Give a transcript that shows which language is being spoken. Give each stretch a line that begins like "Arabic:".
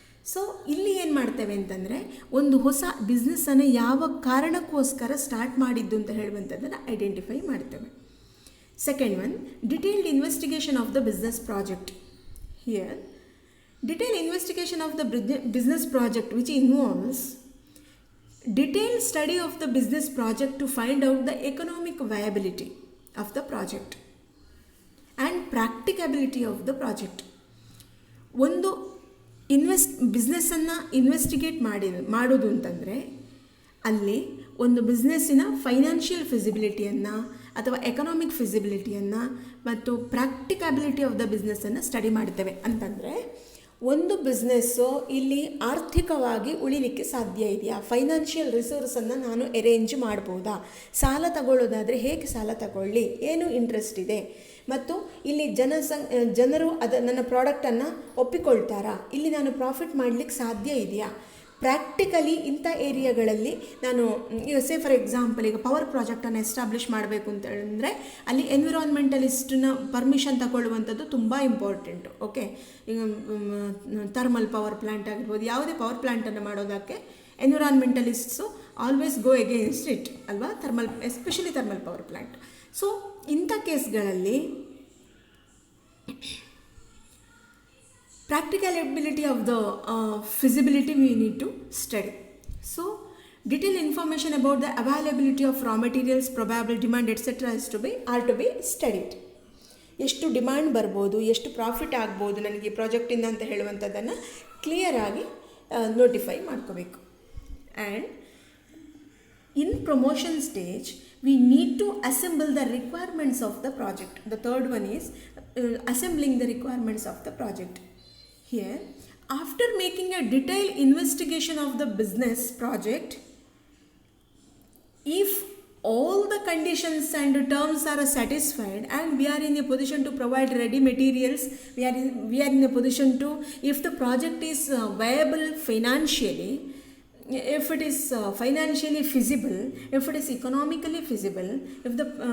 Kannada: So ಇಲ್ಲಿ ಏನು ಮಾಡ್ತೇವೆ ಅಂತಂದರೆ, ಒಂದು ಹೊಸ ಬಿಸ್ನೆಸ್ಸನ್ನು ಯಾವ ಕಾರಣಕ್ಕೋಸ್ಕರ ಸ್ಟಾರ್ಟ್ ಮಾಡಿದ್ದು ಅಂತ ಹೇಳುವಂಥದ್ದನ್ನು ಐಡೆಂಟಿಫೈ ಮಾಡ್ತೇವೆ.
English: Second one, detailed investigation of the business project. Here detail investigation of the business project which involves detailed study of the business project to find out the economic viability of the project and practicability of the project.
Kannada: ಒಂದು ಬಿಸ್ನೆಸ್ಸನ್ನು investigate ಮಾಡೋದು ಅಂತಂದರೆ, ಅಲ್ಲಿ ಒಂದು ಬಿಸ್ನೆಸ್ಸಿನ financial ಫಿಸಿಬಿಲಿಟಿಯನ್ನು ಅಥವಾ economic ಫಿಸಿಬಿಲಿಟಿಯನ್ನು ಮತ್ತು ಪ್ರಾಕ್ಟಿಕಬಿಲಿಟಿ of the ಬಿಸ್ನೆಸ್ಸನ್ನು study ಮಾಡ್ತೇವೆ. ಅಂತಂದರೆ ಒಂದು ಬಿಸ್ನೆಸ್ಸು ಇಲ್ಲಿ ಆರ್ಥಿಕವಾಗಿ ಉಳಿಲಿಕ್ಕೆ ಸಾಧ್ಯ ಇದೆಯಾ, ಫೈನಾನ್ಷಿಯಲ್ ರಿಸೋರ್ಸನ್ನು ನಾನು ಅರೇಂಜ್ ಮಾಡ್ಬೋದಾ, ಸಾಲ ತಗೊಳ್ಳೋದಾದರೆ ಹೇಗೆ ಸಾಲ ತಗೊಳ್ಳಿ, ಏನು ಇಂಟ್ರೆಸ್ಟ್ ಇದೆ, ಮತ್ತು ಇಲ್ಲಿ ಜನರು ನನ್ನ ಪ್ರಾಡಕ್ಟನ್ನು ಒಪ್ಪಿಕೊಳ್ತಾರಾ, ಇಲ್ಲಿ ನಾನು ಪ್ರಾಫಿಟ್ ಮಾಡಲಿಕ್ಕೆ ಸಾಧ್ಯ ಇದೆಯಾ, ಪ್ರಾಕ್ಟಿಕಲಿ ಇಂಥ ಏರಿಯಾಗಳಲ್ಲಿ ನಾನು ಈಗ ಫಾರ್ ಎಕ್ಸಾಂಪಲ್ ಈಗ ಪವರ್ ಪ್ರಾಜೆಕ್ಟನ್ನು ಎಸ್ಟಾಬ್ಲಿಷ್ ಮಾಡಬೇಕು ಅಂತ ಹೇಳಿದ್ರೆ ಅಲ್ಲಿ ಎನ್ವಿರಾನ್ಮೆಂಟಲಿಸ್ಟ್ನ ಪರ್ಮಿಷನ್ ತಗೊಳ್ಳುವಂಥದ್ದು ತುಂಬ ಇಂಪಾರ್ಟೆಂಟು. ಓಕೆ, ಈಗ ಥರ್ಮಲ್ ಪವರ್ ಪ್ಲ್ಯಾಂಟ್ ಆಗಿರ್ಬೋದು, ಯಾವುದೇ ಪವರ್ ಪ್ಲ್ಯಾಂಟನ್ನು ಮಾಡೋದಕ್ಕೆ ಎನ್ವಿರಾನ್ಮೆಂಟಲಿಸ್ಟ್ಸು
English: always go against it
Kannada: ಅಲ್ವಾ, especially thermal power plant.
English: so
Kannada: ಇಂಥ ಕೇಸ್ಗಳಲ್ಲಿ
English: practicability of the feasibility we need to study. So detailed information about the availability of raw materials, probable demand, etc. are to be studied.
Kannada: ಎಷ್ಟು demand ಬರ್ಬೋದು, ಎಷ್ಟು profit ಆಗ್ಬೋದು ನನಗೆ ಈ ಪ್ರಾಜೆಕ್ಟಿಂದ ಅಂತ ಹೇಳುವಂಥದ್ದನ್ನು ಕ್ಲಿಯರಾಗಿ notify ಮಾಡ್ಕೋಬೇಕು.
English: And in promotion stage we need to assemble the requirements of the project. The third one is assembling the requirements of the project. Here, after making a detailed investigation of the business project, if all the conditions and terms are satisfied and we are in a position to provide ready materials, we are in a position to, if the project is viable financially, if it is financially feasible, if it is economically feasible, if the